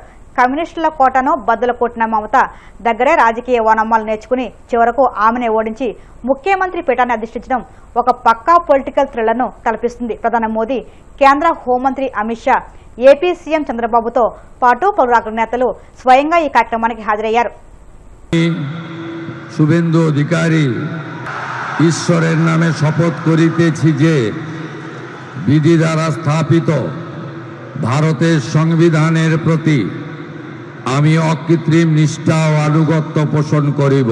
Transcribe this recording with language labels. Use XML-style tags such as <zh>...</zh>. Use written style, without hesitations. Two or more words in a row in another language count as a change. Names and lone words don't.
<te>కమ్యూనిస్టుల కోటను బద్దలు కొట్టిన మమత దగ్గరే రాజకీయ వనమ్మాలు నేర్చుకుని చివరకు ఆమెనే ఓడించి ముఖ్యమంత్రి పీఠాన్ని అధిష్ఠించడం ఒక పక్కా</te> <en>political thrillerను</en> <te>కల్పిస్తుంది. ప్రధాని మోదీ, కేంద్ర హోంమంత్రి అమిత్ షా, ఏపీ సీఎం చంద్రబాబుతో పాటు పలువురు అగ్రనేతలు స్వయంగా ఈ కార్యక్రమానికి హాజరయ్యారు.</te> <bn>শুভেন্দু অধিকারী ঈশ্বরের নামে শপথ করিতেছি যে বিধি দ্বারা স্থাপিত ভারতের সংবিধানের প্রতি আমি অকৃত্রিম নিষ্ঠা ও আনুগত্য পোষণ করিব।</bn>